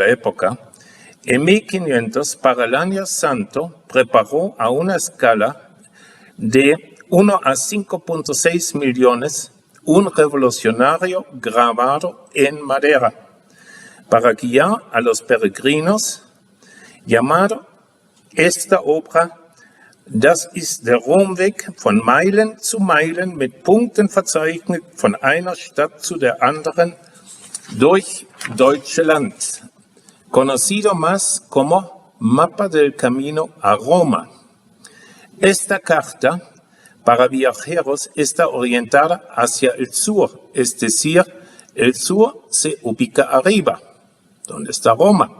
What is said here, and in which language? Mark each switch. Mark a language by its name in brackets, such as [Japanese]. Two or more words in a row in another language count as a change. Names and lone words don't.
[Spanish] época, en 1500, para el año santo, preparó a una escala de 1 a 5.6 millones un revolucionario grabado en madera para guiar a los peregrinos, llamado esta obra Das ist der Romweg von Meilen zu Meilen mit Punkten verzeichnet von einer Stadt zu der anderen durch Deutschland, conocido más como Mapa del Camino a Roma. Esta carta para viajeros está orientada hacia el sur, es decir, el sur se ubica arriba, donde está Roma.